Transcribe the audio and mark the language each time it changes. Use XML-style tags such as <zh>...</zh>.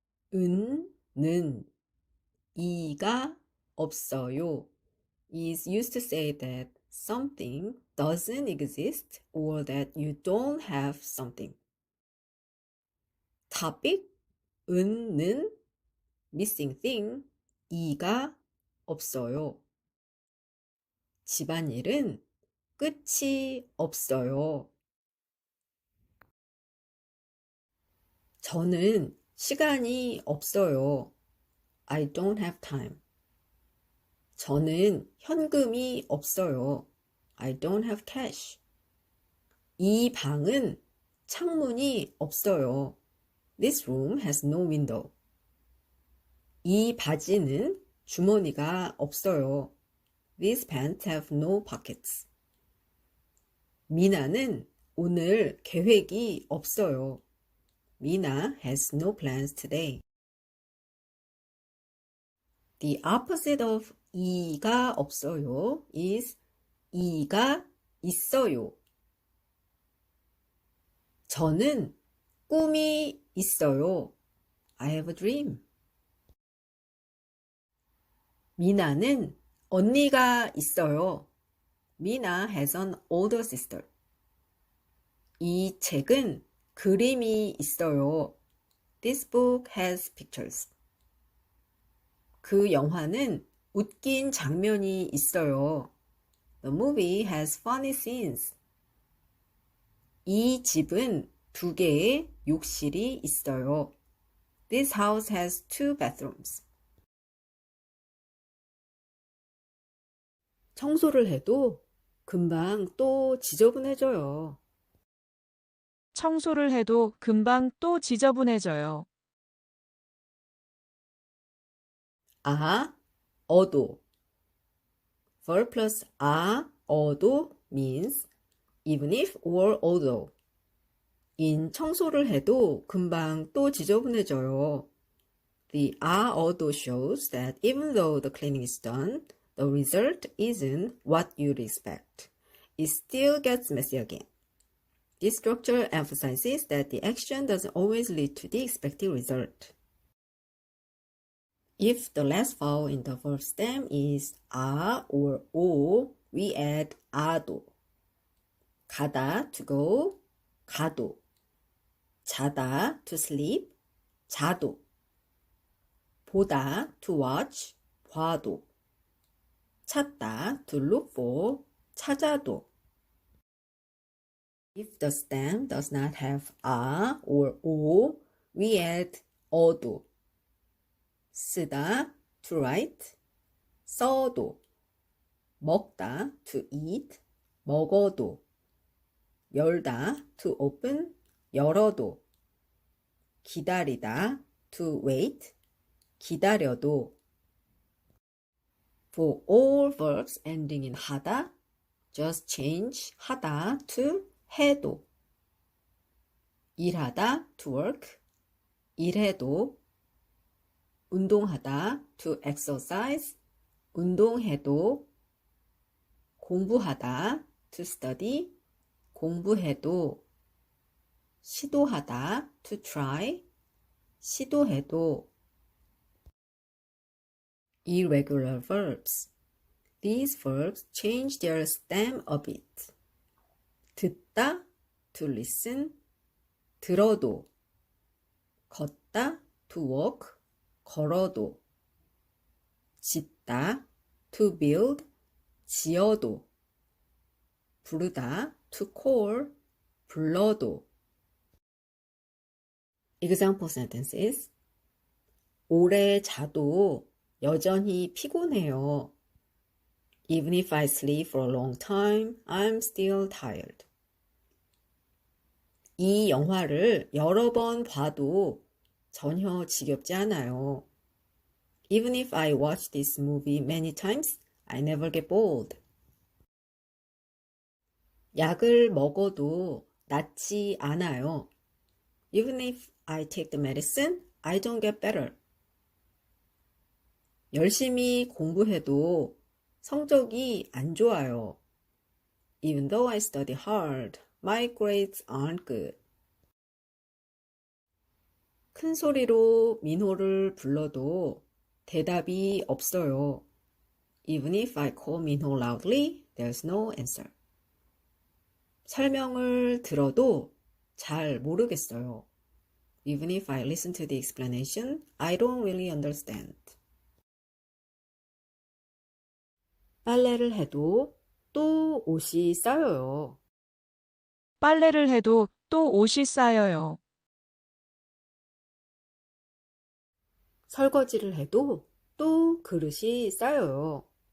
<ko>는 이가 없어요</ko> <en>is used to say that something doesn't exist or that you don't have something. topic, 는 missing thing,</en> <ko>이가 없어요. 집안일은 끝이 없어요. 저는 시간이 없어요.</ko> <en>I don't have time.</en> <ko>저는 현금이 없어요.</ko> <en>I don't have cash.</en> <ko>이 방은 창문이 없어요.</ko> <en>This room has no window.</en> <ko>이 바지는 주머니가 없어요.</ko> <en>These pants have no pockets.</en> <ko>미나는 오늘 계획이 없어요.</ko> <en>Mina has no plans today. The opposite of</en> <ko>이가 없어요</ko> <en>is</en> <ko>이가 있어요. 저는 꿈이 있어요.</ko> <en>I have a dream.</en> <ko>미나는 언니가 있어요.</ko> <en>Mina has an older sister.</en> <ko>이 책은 그림이 있어요.</ko> <en>This book has pictures.</en> <ko>그 영화는 웃긴 장면이 있어요.</ko> <en>The movie has funny scenes.</en> <ko>이 집은 2개의 욕실이 있어요.</ko> <en>This house has 2 bathrooms.</en> <ko>청소를 해도 금방 또 지저분해져요. 청소를 해도 금방 또 지저분해져요.</ko> <en>어도. verb plus 어도 means even if or although.</en> <ko>청소를 해도 금방 또 지저분해져요.</ko> <en>The although shows that even though the cleaning is done, the result isn't what you'd expect. It still gets messy again. This structure emphasizes that the action doesn't always lead to the expected result. If the last vowel in the verb stem is or o, we add 아도. 가다 to go, 가도. 자다 to sleep, 자도. 보다 to watch, 봐도. 찾다 to look for, 찾아도. If the stem does not have or o, we add 어도. 쓰다 to write, 써도. 먹다 to eat, 먹어도. 열다 to open, 열어도. 기다리다 to wait, 기다려도. For all verbs ending in 하다, just change 하다 to 해도. 일하다 to work, 일해도. 운동하다 to exercise, 운동해도. 공부하다 to study, 공부해도. 시도하다 to try, 시도해도. Irregular verbs. These verbs change their stem a bit. 듣다 to listen, 들어도. 걷다 to walk, 걸어도. 짓다 to build, 지어도. 부르다 to call, 불러도. Example sentences.</en> <ko>오래 자도 여전히 피곤해요.</ko> <en>Even if I sleep for a long time, I'm still tired.</en> <ko>이 영화를 여러 번 봐도 전혀 지겹지 않아요.</ko> <en>Even if I watch this movie many times, I never get bored.</en> <ko>약을 먹어도 낫지 않아요.</ko> <en>Even if I take the medicine, I don't get better.</en> <ko>열심히 공부해도 성적이 안 좋아요.</ko> <en>Even though I study hard, my grades aren't good.</en> <ko>큰 소리로 민호를 불러도 대답이 없어요.</ko> <en>Even if I call Minho loudly, there's no answer.</en> <ko>설명을 들어도 잘 모르겠어요.</ko> <en>Even if I listen to the explanation, I don't really understand.</en> <ko>빨래를 해도 또 옷이 쌓여요. 빨래를 해도 또 옷이 쌓여요. 설거지를 해도 또 그릇이 쌓여요.</ko>